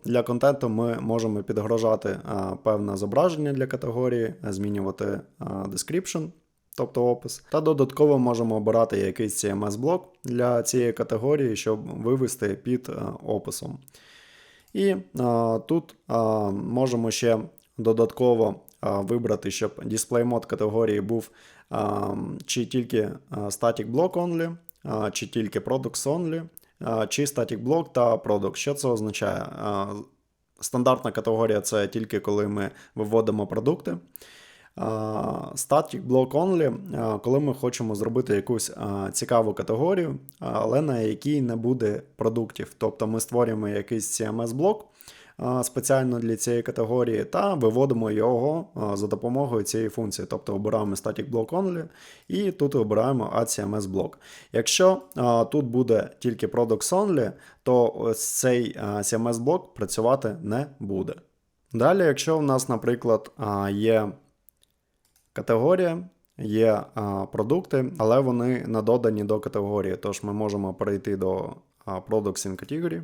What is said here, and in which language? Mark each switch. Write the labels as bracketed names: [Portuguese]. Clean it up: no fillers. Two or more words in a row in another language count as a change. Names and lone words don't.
[Ukrainian] Для контенту ми можемо підгружати певне зображення для категорії, змінювати description, тобто опис. Та додатково можемо обирати якийсь CMS-блок для цієї категорії, щоб вивести під описом. І тут можемо ще додатково вибрати, щоб [English] display mode [Ukrainian] категорії був чи тільки [English] static block only, [Ukrainian] чи тільки [English] products only, [Ukrainian] чи [English] static block [Ukrainian] та product. Що це означає? Стандартна категорія – це тільки коли ми виводимо продукти. [English] Static block only, [Ukrainian] коли ми хочемо зробити якусь цікаву категорію, але на якій не буде продуктів. Тобто ми створюємо якийсь CMS-блок спеціально для цієї категорії та виводимо його за допомогою цієї функції. Тобто обираємо [English] static block only [Ukrainian] і тут обираємо [English] add CMS [Ukrainian] блок. Якщо тут буде тільки [English] products only, [Ukrainian] то ось цей CMS блок працювати не буде. Далі, якщо у нас, наприклад, є категорія, є продукти, але вони не додані до категорії, тож ми можемо перейти до Products in Category.